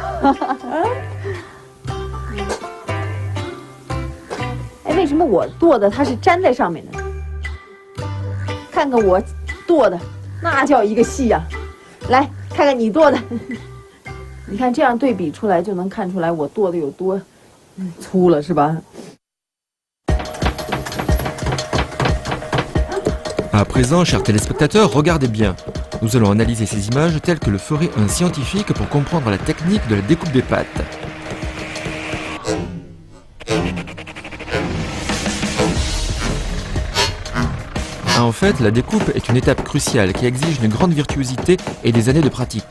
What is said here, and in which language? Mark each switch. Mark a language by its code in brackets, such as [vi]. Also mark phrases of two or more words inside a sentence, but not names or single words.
[zh] 哎，为什么我剁的它是粘在上面的？看看我剁的，那叫一个细呀！来看看你剁的，你看这样对比出来就能看出来我剁的有多粗了，是吧 [fr] ？À présent, chers téléspectateurs, regardez bien. Nous allons analyser ces images telles que le ferait un scientifique pour comprendre la technique de la découpe des pâtes. En fait, la découpe est une étape cruciale qui exige une grande virtuosité et des années de pratique.